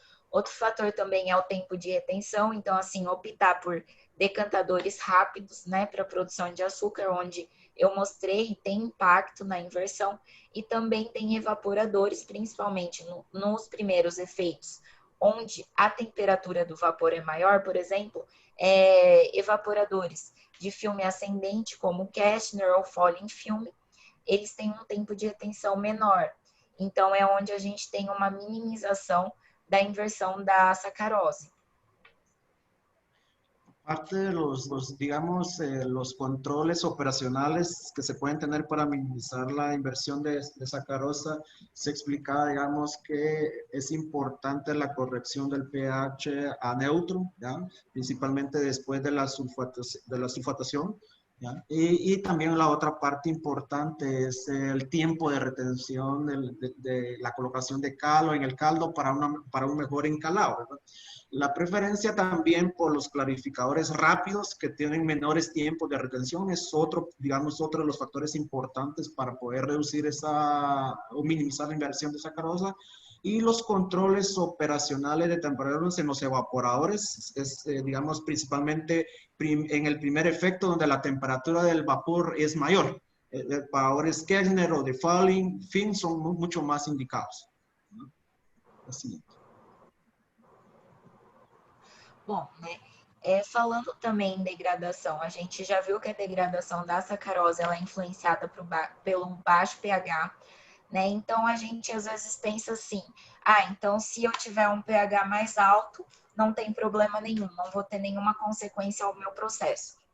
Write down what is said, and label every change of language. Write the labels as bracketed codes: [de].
[pt] Outro fator também é o tempo de retenção. Então, assim, optar por decantadores rápidos, né, para a produção de açúcar, onde eu mostrei tem impacto na inversão, e também tem evaporadores, principalmente nos primeiros efeitos, onde a temperatura do vapor é maior, por exemplo, evaporadores de filme ascendente, como Kastner ou Foley filme, eles têm um tempo de retenção menor. Então, é onde a gente tem uma minimização da inversão da sacarose. [es] Parte de digamos, los controles operacionales que se pueden tener para minimizar la inversión de sacarosa, se explicaba, digamos, que es importante la corrección del pH a neutro, ¿ya? Principalmente después de la sulfatación. ¿Ya? Y también la otra parte importante es el tiempo de retención de la colocación de cal en el caldo para un mejor encalado, ¿verdad? La preferencia también por los clarificadores rápidos que tienen menores tiempos de retención es otro de los factores importantes para poder reducir o minimizar la inversión de sacarosa. Y los controles operacionales de temperatura en los evaporadores es, digamos, principalmente en el primer efecto donde la temperatura del vapor es mayor. Evaporadores Kastner o de Foley film son mucho más indicados, ¿no? Así. [pt] Bom, né? Falando também em degradação, a gente já viu que a degradação da sacarose ela é influenciada pelo baixo pH, né? Então, a gente às vezes pensa assim, então se eu tiver um pH mais alto, não tem problema nenhum, não vou ter nenhuma consequência ao meu processo.